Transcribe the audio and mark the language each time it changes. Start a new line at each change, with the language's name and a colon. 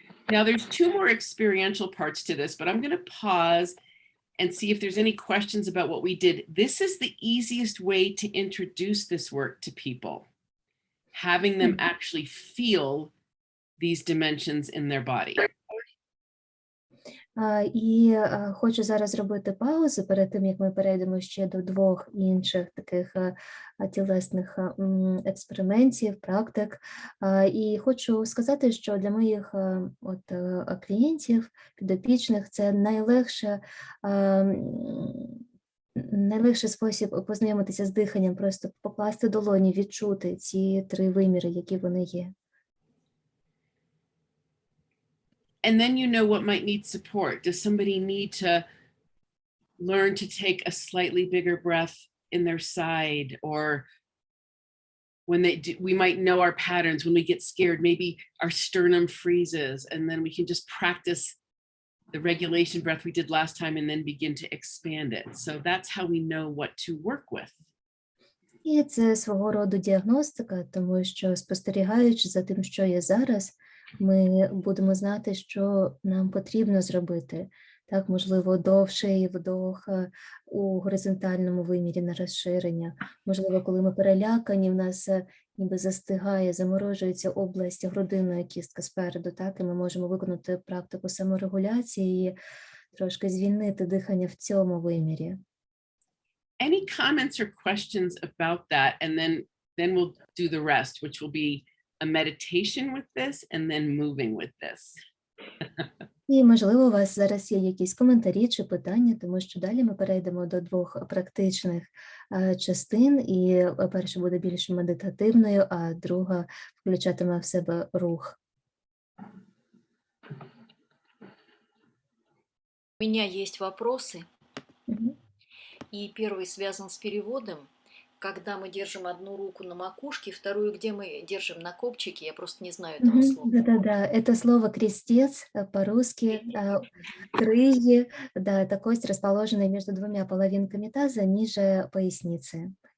English: Now there's two more experiential parts to this, but I'm going to pause and see if there's any questions about what we did. This is the easiest way to introduce this work to people, having them actually feel these dimensions in their body.
Ukrainian: І хочу зараз зробити паузу перед тим, як ми перейдемо ще до двох інших таких тілесних експериментів, практик. І хочу сказати, що для моїх клієнтів, підопічних, це найлегший спосіб познайомитися з диханням, просто покласти долоні, відчути ці три виміри, які вони є.
English: And then you know what might need support. Does somebody need to learn to take a slightly bigger breath in their side? Or when they do, we might know our patterns. When we get scared, maybe our sternum freezes, and then we can just practice the regulation breath we did last time and then begin to expand it. So that's how we know what to work with.
Ukrainian: І це свого роду діагностика, тому що, спостерігаючи за тим, що є зараз, ми будемо знати, що нам потрібно зробити. Так, можливо, довший вдох у горизонтальному вимірі на розширення. Можливо, коли ми перелякані, в нас ніби застигає, заморожується область грудинної кістки спереду, так, і ми можемо виконати практику саморегуляції і трошки звільнити дихання в цьому вимірі.
English: Any comments or questions about that? And then we'll do the rest, which will be a meditation with this and then moving with this.
Ukrainian: І, можливо, у вас зараз є якісь коментарі чи питання, тому що далі ми перейдемо до двох практичних частин, і перша буде більш медитативною, а друга включатиме в себе рух.
Russian: У меня есть вопросы, и первый связан с переводом. Когда мы держим одну руку на макушке, вторую, где мы держим на копчике, я просто не знаю этого слова. Да-да-да, это слово «крестец» по-русски, крылья, да, это кость, расположенная между двумя половинками таза ниже поясницы.